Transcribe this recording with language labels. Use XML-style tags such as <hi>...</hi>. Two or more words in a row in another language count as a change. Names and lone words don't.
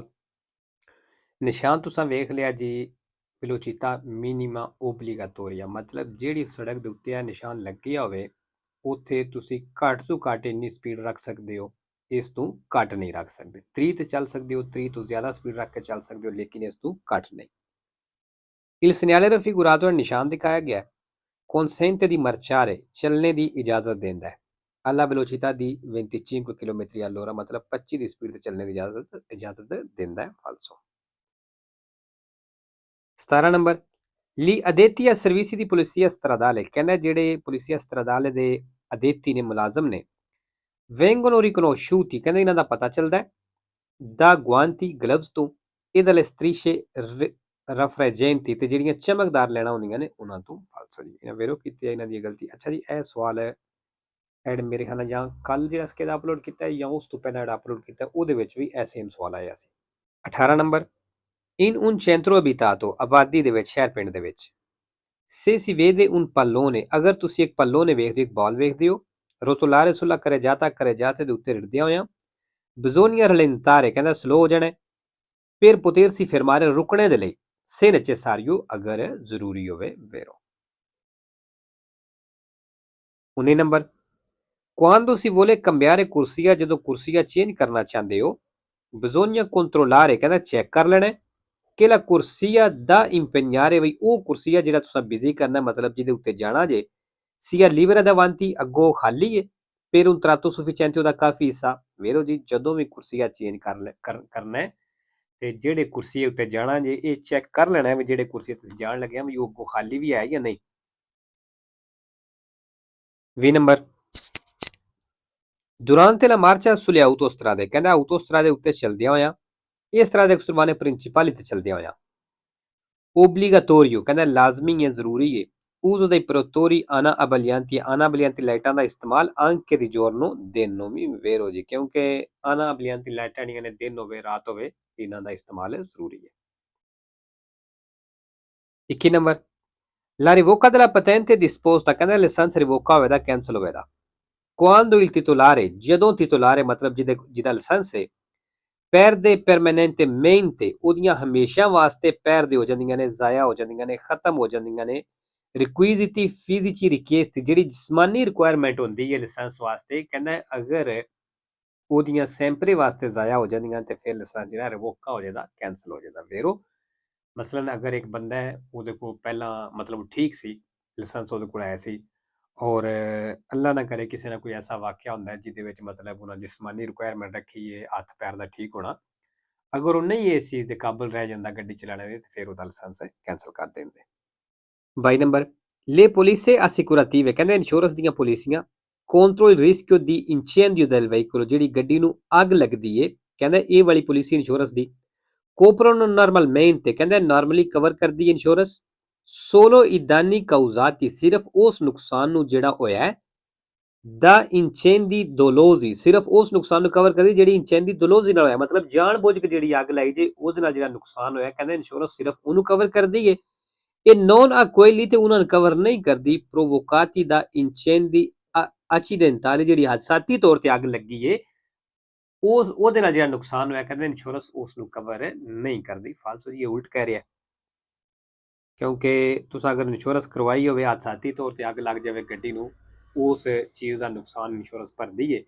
<pa>ਨਿਸ਼ਾਨ ਤੁਸੀਂ ਵੇਖ ਲਿਆ ਜੀ,</pa> <it>velocità minima obbligatoria,</it> <pa>ਮਤਲਬ ਜਿਹੜੀ ਸੜਕ ਦੇ ਉੱਤੇ ਇਹ ਨਿਸ਼ਾਨ ਲੱਗਿਆ ਹੋਵੇ ਉੱਥੇ ਤੁਸੀਂ ਘੱਟ ਤੋਂ ਘੱਟ ਇੰਨੀ ਸਪੀਡ ਰੱਖ ਸਕਦੇ ਹੋ, ਇਸ ਤੋਂ ਘੱਟ ਨਹੀਂ ਰੱਖ ਸਕਦੇ। 30 ਤੇ ਚੱਲ ਸਕਦੇ ਹੋ, 30 ਤੋਂ ਜ਼ਿਆਦਾ ਸਪੀਡ ਰੱਖ ਕੇ ਚੱਲ ਸਕਦੇ ਹੋ, ਲੇਕਿਨ ਇਸ ਤੋਂ ਘੱਟ ਨਹੀਂ।</pa> <it>Il segnale raffigurato nel</it> <pa>ਨਿਸ਼ਾਨ ਦਿਖਾਇਆ ਗਿਆ</pa> <it>consente di marciare,</it> <pa>ਚੱਲਣੇ ਦੀ ਇਜਾਜ਼ਤ ਦਿੰਦਾ ਹੈ</pa> <it>alla velocità di 25 km all'ora,</it> <pa>ਮਤਲਬ 25 ਦੀ ਸਪੀਡ ਤੇ ਚੱਲਣੇ ਦੀ ਇਜਾਜ਼ਤ ਦਿੰਦਾ ਹੈ। ਫਾਲਸੋ।</pa> <it>17 ਨੰਬਰ Gli addetti a servizi di polizia stradale,</it> <pa>ਕਹਿੰਦਾ ਜਿਹੜੇ ਪੁਲਿਸੀਆ stradale ਦੇ ਅਦੇਤੀ ਨੇ, ਮੁਲਾਜ਼ਮ ਨੇ,</pa> <it>vengono riconosciuti,</it> <pa>ਕਹਿੰਦੇ ਇਹਨਾਂ ਦਾ ਪਤਾ ਚੱਲਦਾ ਹੈ</pa> <it>da guanti,</it> <pa>gloves ਤੋਂ,</pa> <it>e dalle strisce rifrangenti,</it> <pa>ਤੇ ਜਿਹੜੀਆਂ ਚਮਕਦਾਰ ਲੈਣਾ ਹੁੰਦੀਆਂ ਨੇ ਉਹਨਾਂ ਤੋਂ। ਫਾਲਸੋ ਜੀ, ਇਹਨਾਂ ਵੇਰੋ ਕੀਤੀ ਹੈ ਇਹਨਾਂ ਦੀ ਗਲਤੀ। ਅੱਛਾ ਜੀ, ਇਹ ਸਵਾਲ ਹੈ ਐਡ ਮੇਰੇ ਖਿਆਲ ਨਾਲ ਜਾਂ ਕੱਲ ਜਿਹੜਾ ਸਕੇਦਾ ਅਪਲੋਡ ਕੀਤਾ ਜਾਂ ਉਸ ਤੋਂ ਪਹਿਲਾਂ ਜਿਹੜਾ ਅਪਲੋਡ ਕੀਤਾ ਉਹਦੇ ਵਿੱਚ ਵੀ ਇਹ ਸੇਮ ਸਵਾਲ ਆਇਆ ਸੀ।</pa> <it>18 ਨੰਬਰ in un centro abitato,</it> <pa>ਆਬਾਦੀ ਦੇ ਵਿੱਚ, ਸ਼ਹਿਰ ਪਿੰਡ ਦੇ ਵਿੱਚ,</pa> <it>se si vede un pallone,</it> <pa>ਅਗਰ ਤੁਸੀਂ ਇੱਕ ਪੱਲੋਨੇ ਵੇਖਦੇ ਹੋ, ਇੱਕ ਬਾਲ ਵੇਖਦੇ ਹੋ,</pa> <it>rotolare sulla carreggiata</it> <pa>ਦੇ ਉੱਤੇ ਰਿੜਦਿਆਂ ਹੋਇਆਂ,</pa> <it>bisogna rallentare,</it> <pa>ਕਹਿੰਦਾ ਸਲੋ ਹੋ ਜਾਣਾ,</pa> <it>per potersi fermare,</it> <pa>ਰੁਕਣੇ ਦੇ ਲਈ,</pa> <it>se necessario,</it> <pa>ਅਗਰ ਜ਼ਰੂਰੀ ਹੋਵੇ, vero। 19 ਨੰਬਰ</pa> <it>quando si vuole cambiare corsia,</it> <pa>ਜਦੋਂ ਕੁਰਸੀਆ ਚੇਂਜ ਕਰਨਾ ਚਾਹੁੰਦੇ ਹੋ,</pa> <it>bisogna controllare,</it> <pa>ਕਹਿੰਦਾ ਚੈੱਕ ਕਰ ਲੈਣਾ ਕਿ</pa> <it>la corsia da impegnare,</it> <pa>ਬਈ ਉਹ ਕੁਰਸੀਆ ਜਿਹੜਾ ਤੁਸੀਂ ਬਿਜ਼ੀ ਕਰਨਾ, ਮਤਲਬ ਜਿਹਦੇ ਉੱਤੇ ਜਾਣਾ ਜੇ,</pa> <it>sia libera davanti,</it> <pa>ਅੱਗੋਂ ਖਾਲੀ ਹੈ,</pa> <it>per un tratto sufficiente,</it> <pa>ਉਹਦਾ ਕਾਫੀ ਹਿੱਸਾ। ਵੇਰੋ ਜੀ, ਜਦੋਂ ਵੀ ਕੁਰਸੀਆ ਚੇਂਜ ਕਰਨਾ ਹੈ ਤੇ ਜਿਹੜੇ ਕੁਰਸੀਏ ਉੱਤੇ ਜਾਣਾ ਜੇ ਇਹ ਚੈੱਕ ਕਰ ਲੈਣਾ ਵੀ ਜਿਹੜੇ ਕੁਰਸੀਏ ਤੁਸੀਂ ਜਾਣ ਲੱਗਿਆ ਵੀ ਉਹ ਅੱਗੋਂ ਖਾਲੀ ਵੀ ਹੈ ਜਾਂ ਨਹੀਂ।</pa> <it>20 ਨੰਬਰ durante la marcia sulle autostrade,</it> <pa>ਕਹਿੰਦਾ autostrade ਉੱਤੇ ਚਲਦਿਆਂ ਹੋਇਆਂ, ਇਸ ਤਰ੍ਹਾਂ ਦੇ ਕੁਰਬਾਨੇ ਪ੍ਰਿੰਸੀਪਲੀ ਤੇ ਚਲਦਿਆਂ ਹੋਇਆਂ, obbligatorio, ਕਹਿੰਦਾ ਲਾਜ਼ਮੀ ਹੈ, ਜ਼ਰੂਰੀ ਹੈ,</pa> <it>uso dei protettori ana abbaglianti</it> <pa>ਲਾਈਟਾਂ ਦਾ ਇਸਤੇਮਾਲ</pa> <it>anche di giorno,</it> <pa>ਦਿਨ ਨੂੰ ਵੀ। ਵੇਰੋ ਜੀ, ਕਿਉਂਕਿ</pa> <it>ana abbaglianti</it> <pa>ਲਾਈਟਾਂ ਜਿਹੜੀਆਂ ਨੇ ਦਿਨ ਹੋਵੇ ਰਾਤ ਹੋਵੇ ਇਹਨਾਂ ਦਾ ਇਸਤੇਮਾਲ ਜ਼ਰੂਰੀ ਹੈ।</pa> <it>21 ਨੰਬਰ la revoca della patente disposta,</it> <pa>ਕਹਿੰਦਾ ਲਾਇਸੈਂਸ ਰਿਵੋਕਾ ਹੋਵੇ ਦਾ, ਕੈਂਸਲ ਹੋਵੇ ਦਾ,</pa> <it>quando il titolare,</it> <pa>ਜਦੋਂ titolare ਮਤਲਬ ਜਿਹਦਾ ਲਾਇਸੈਂਸ ਹੈ,</pa> <it>perde permanentemente,</it> <pa>ਉਹਦੀਆਂ ਹਮੇਸ਼ਾ ਵਾਸਤੇ ਪੈਰਦੇ ਹੋ ਜਾਂਦੀਆਂ ਨੇ, ਜ਼ਾਇਆ ਹੋ ਜਾਂਦੀਆਂ ਨੇ, ਖਤਮ ਹੋ ਜਾਂਦੀਆਂ ਨੇ,</pa> <it>requisiti fisici richiesti,</it> <pa>ਜਿਹੜੀ ਜਿਸਮਾਨੀ ਰਿਕੁਆਇਰਮੈਂਟ ਹੁੰਦੀ ਹੈ ਲਾਇਸੈਂਸ ਵਾਸਤੇ, ਕਹਿੰਦਾ ਅਗਰ ਉਹਦੀਆਂ ਸੈਂਪਰੇ ਵਾਸਤੇ ਜ਼ਾਇਆ ਹੋ ਜਾਂਦੀਆਂ ਤੇ ਫਿਰ ਲਾਇਸੈਂਸ ਜਿਹੜਾ ਰਿਵੋਕਾ ਹੋ ਜਾਂਦਾ, ਕੈਂਸਲ ਹੋ ਜਾਂਦਾ। ਵੇਰੋ ਮਸਲਨ ਅਗਰ ਇੱਕ ਬੰਦਾ ਹੈ ਉਹਦੇ ਕੋਲ ਪਹਿਲਾਂ ਮਤਲਬ ਠੀਕ ਸੀ, ਲਾਇਸੈਂਸ ਉਹਦੇ ਕੋਲ ਆਇਆ ਸੀ, ਔਰ ਅੱਲਾ ਨਾ ਕਰੇ ਕਿਸੇ ਨਾਲ ਕੋਈ ਐਸਾ ਵਾਕਿਆ ਹੁੰਦਾ ਜਿਹਦੇ ਵਿੱਚ ਮਤਲਬ ਉਹਨਾਂ ਜਿਸਮਾਨੀ ਰਿਕੁਆਇਰਮੈਂਟ ਰੱਖੀ ਹੈ ਹੱਥ ਪੈਰ ਦਾ ਠੀਕ ਹੋਣਾ, ਅਗਰ ਉਹ ਨਹੀਂ ਇਸ ਚੀਜ਼ ਦੇ ਕਾਬਲ ਰਹਿ ਜਾਂਦਾ ਗੱਡੀ ਚਲਾਣੇ ਦੇ, ਤੇ ਫਿਰ ਉਹਦਾ ਲਾਇਸੈਂਸ ਕੈਂਸਲ ਕਰ ਦਿੰਦੇ।</pa> <it>22 ਨੰਬਰ le polizze assicurative,</it> <pa>ਕਹਿੰਦੇ ਇੰਸ਼ੋਰੈਂਸ ਦੀਆਂ ਪਾਲਿਸੀਆਂ</pa> <it>contro il rischio di incendio del veicolo,</it> <pa>ਜਿਹੜੀ ਗੱਡੀ ਨੂੰ ਅੱਗ ਲੱਗਦੀ ਏ, ਕਹਿੰਦਾ ਇਹ ਵਾਲੀ ਪਾਲਿਸੀ ਇੰਸ਼ੋਰੈਂਸ ਦੀ</pa> <it>coprono normalmente,</it> <pa>ਕਹਿੰਦਾ ਨਾਰਮਲੀ ਕਵਰ ਕਰਦੀ ਹੈ ਇੰਸ਼ੋਰੈਂਸ</pa> <it>solo i danni causati,</it> <pa>ਸਿਰਫ ਉਸ ਨੁਕਸਾਨ ਨੂੰ ਜਿਹੜਾ ਹੋਇਆ ਹੈ, ਦਾ incendi dolosi, ਸਿਰਫ ਉਸ ਨੁਕਸਾਨ ਨੂੰ ਕਵਰ ਕਰਦੀ ਜਿਹੜੀ</pa> <it>incendi dolosi</it> <pa>ਨਾਲ ਹੋਇਆ, ਮਤਲਬ ਜਾਣ ਬੁੱਝ ਕੇ ਜਿਹੜੀ ਅੱਗ ਲਾਈ ਜੇ ਉਹਦੇ ਨਾਲ ਜਿਹੜਾ ਨੁਕਸਾਨ ਹੋਇਆ, ਕਹਿੰਦਾ ਇੰਸ਼ੋਰੈਂਸ ਸਿਰਫ ਉਹਨੂੰ ਕਵਰ ਕਰਦੀ ਹੈ, ਇਹ</pa> <it>non a quelli,</it> <pa>ਤੇ ਉਹਨਾਂ ਨੂੰ ਕਵਰ ਨਹੀਂ ਕਰਦੀ</pa> <it>provocati da incendi accidentali,</it> <pa>ਜਿਹੜੀ ਹਾਦਸਾਤੀ ਤੌਰ ਤੇ ਅੱਗ ਲੱਗੀ ਏ ਉਹਦੇ ਨਾਲ ਜਿਹੜਾ ਨੁਕਸਾਨ ਹੋਇਆ, ਕਹਿੰਦੇ ਇੰਸ਼ੋਰੈਂਸ ਉਸ ਨੂੰ ਕਵਰ ਨਹੀਂ ਕਰਦੀ। ਫਾਲਸੋ ਜੀ, ਇਹ ਉਲਟ ਕਹਿ ਰਿਹਾ, ਕਿਉਂਕਿ ਤੁਸੀਂ ਅਗਰ ਇੰਸ਼ੋਰੈਂਸ ਕਰਵਾਈ ਹੋਵੇ, ਹਾਦਸਾਤੀ ਤੌਰ ਤੇ ਅੱਗ ਲੱਗ ਜਾਵੇ ਗੱਡੀ ਨੂੰ, ਉਸ ਚੀਜ਼ ਦਾ ਨੁਕਸਾਨ ਇੰਸ਼ੋਰੈਂਸ ਭਰਦੀ ਹੈ।</pa>